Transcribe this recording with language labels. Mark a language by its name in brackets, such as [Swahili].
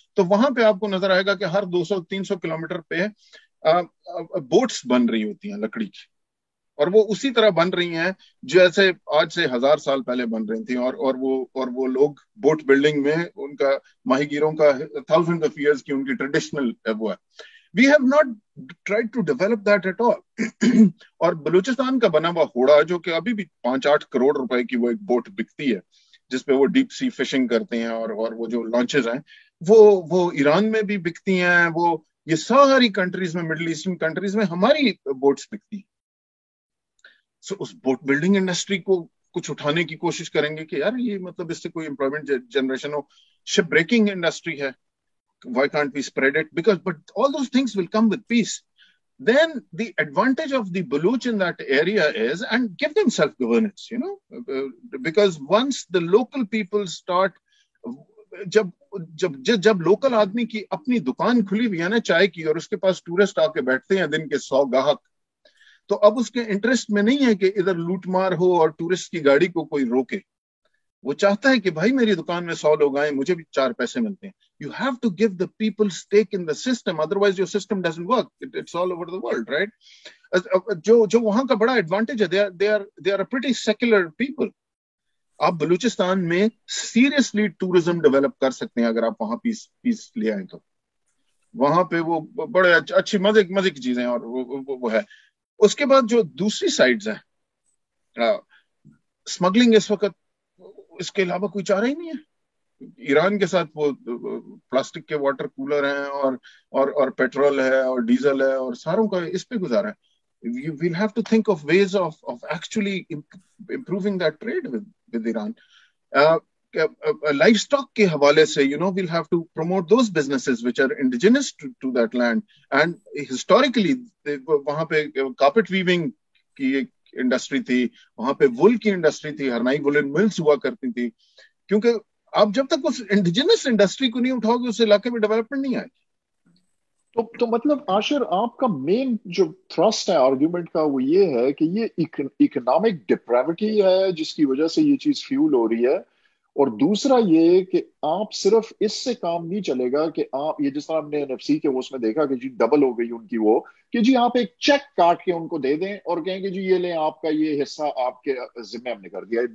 [Urdu] تو وہاں پہ آپ کو نظر آئے گا کہ ہر 200-300 کلومیٹر پہ بوٹس بن رہی ہوتی ہیں لکڑی کی, اور وہ اسی طرح بن رہی ہیں جیسے آج سے 1000 سال پہلے بن رہی تھیں. اور وہ لوگ بوٹ بلڈنگ میں ان کا ماہی گیروں کا 1000 of years کی ان کی ٹریڈیشنل وہ ہے. [English] We have not tried to develop that at all. [Urdu] اور بلوچستان کا بنا ہوا ہوڑا جو کہ ابھی بھی 5-8 کروڑ روپے کی وہ ایک بوٹ بکتی ہے جس پہ وہ ڈیپ سی فشنگ کرتے ہیں اور وہ جو لانچز ہیں وہ ایران میں بھی بکتی ہیں, وہ یہ ساری کنٹریز میں, مڈل ایسٹرن کنٹریز میں ہماری بوٹس بکتی ہیں. سو اس بوٹ بلڈنگ انڈسٹری کو کچھ اٹھانے کی کوشش کریں گے کہ یار یہ مطلب اس سے کوئی امپلائمنٹ جنریشن ہو. شپ بریکنگ انڈسٹری ہے, [English] why can't we spread it? But all those things will come with peace. Then the advantage of the Baluch in that area is, and give them self-governance, you know, because once the local people start, [Urdu] جب local آدمی کی اپنی دکان کھلی ہوئی ہے نا چائے کی اور اس کے پاس ٹورسٹ آ کے بیٹھتے ہیں دن کے 100 گاہک, تو اب اس کے انٹرسٹ میں نہیں ہے کہ ادھر لوٹ مار ہو اور ٹورسٹ کی گاڑی کو کوئی روکے. وہ چاہتا ہے کہ بھائی میری دکان میں 100 لوگ آئیں, مجھے بھی 4 پیسے ملتے ہیں. [English] You have to give the people stake in the system, otherwise your system doesn't work. It's all over the world, right? [Urdu] جو وہاں کا بڑا ایڈوانٹیج ہے, [English] they are a pretty secular people. [Urdu] آپ بلوچستان میں سیریسلی ٹورزم ڈیولپ کر سکتے ہیں اگر آپ وہاں پیس لے آئیں تو. وہاں پہ وہ بڑے اچھی مزے کی چیزیں اور وہ ہے. اس کے بعد جو دوسری سائڈز ہیں, اسمگلنگ اس وقت اس کے علاوہ کوئی چارہ ہی نہیں ہے. ایران کے ساتھ وہ پلاسٹک کے واٹر کولر ہیں اور پیٹرول ہے اور ڈیزل ہے اور ساروں کا اس پہ گزارا ہے. [English] We'll have to think of ways of actually improving that trade with Iran. Livestock [Urdu] کے حوالے سے, [English] you know, we'll have to promote those businesses which are indigenous to that land. And historically, [Urdu] وہاں پہ carpet weaving کی ایک industry تھی, وہاں پہ وول کی انڈسٹری تھی, ہرنائی وولن ملز ہوا کرتی تھی. کیونکہ آپ جب تک اس انڈیجنس انڈسٹری کو نہیں اٹھاؤ گے اس علاقے میں ڈیولپمنٹ نہیں آئے. تو مطلب عاشر آپ کا مین جو تھرسٹ ہے آرگیومنٹ کا وہ یہ ہے کہ یہ اکنامک ڈپریوٹی ہے جس کی وجہ سے یہ چیز فیول ہو رہی ہے, اور دوسرا یہ کہ آپ صرف اس سے کام نہیں چلے گا کہ آپ یہ جس طرح ہم نے NFC کے اس میں دیکھا کہ جی ڈبل ہو گئی ان کی وہ, کہ جی آپ ایک چیک کاٹ کے ان کو دے دیں اور کہیں کہ جی یہ لیں آپ کا یہ حصہ آپ کے ذمہ ہم نے کر دیا.